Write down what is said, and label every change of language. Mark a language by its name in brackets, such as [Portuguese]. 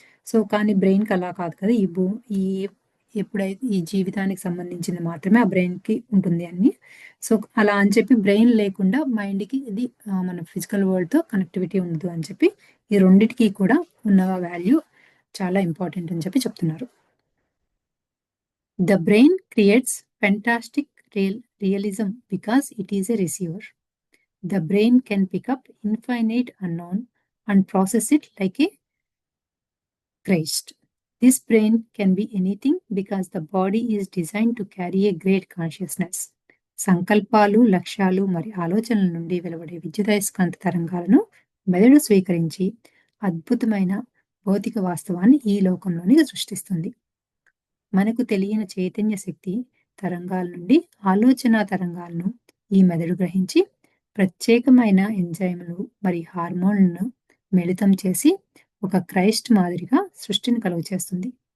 [Telugu] So, కానీ బ్రెయిన్‌కి అలా కాదు కదా! ఈ ఎప్పుడైతే ఈ జీవితానికి సంబంధించింది మాత్రమే ఆ బ్రెయిన్‌కి ఉంటుంది అని. సో, అలా అని చెప్పి బ్రెయిన్ లేకుండా మైండ్‌కి ఇది మన ఫిజికల్ వరల్డ్‌తో కనెక్టివిటీ ఉండదు అని చెప్పి, ఈ రెండిటికి కూడా ఉన్న వాల్యూ చాలా ఇంపార్టెంట్ అని చెప్పి చెప్తున్నారు. [English] The brain creates fantastic realism because it is a receiver. The brain can pick up infinite unknown and process it like a Christ. This brain can be anything because the body is designed to carry a great consciousness. [Telugu] సంకల్పాలు, లక్ష్యాలు మరి ఆలోచనల నుండి వెలువడే విద్యుదయస్కాంత తరంగాలను మెదడు స్వీకరించి అద్భుతమైన భౌతిక వాస్తవాన్ని ఈ లోకంలోని సృష్టిస్తుంది. మనకు తెలియని చైతన్య శక్తి తరంగాల నుండి ఆలోచన తరంగాలను ఈ మెదడు గ్రహించి ప్రత్యేకమైన ఎంజైములు మరి హార్మోన్లను మిళితం చేసి ఒక క్రైస్ట్ మాదిరిగా సృష్టిని కలుగచేస్తుంది.